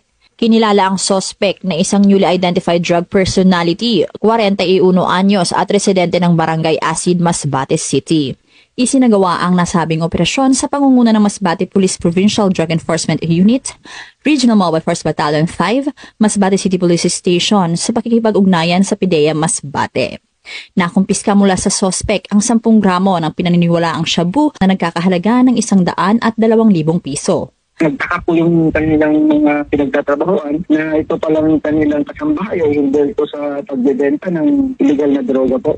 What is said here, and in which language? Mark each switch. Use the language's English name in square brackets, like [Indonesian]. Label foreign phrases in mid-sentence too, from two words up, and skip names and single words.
[Filipino] Kinilala ang suspect na isang [English] newly identified drug personality, [Filipino] 41 anyos at residente ng Barangay Asid, Masbate City. Isinagawa ang nasabing operasyon sa pangunguna ng Masbate Police Provincial Drug Enforcement Unit, Regional Mobile Force Battalion 5, Masbate City Police Station sa pakikipag-ugnayan sa PIDEA Masbate. Nakumpiska mula sa suspect ang 10 gramo ng pinaniniwalaang shabu na nagkakahalaga ng 100 at 2,000 piso. Nagtaka po yung kanilang mga pinagtatrabahoan na ito palang kanilang kasambahay ay hindi ito sa pagbebenta ng illegal na droga po.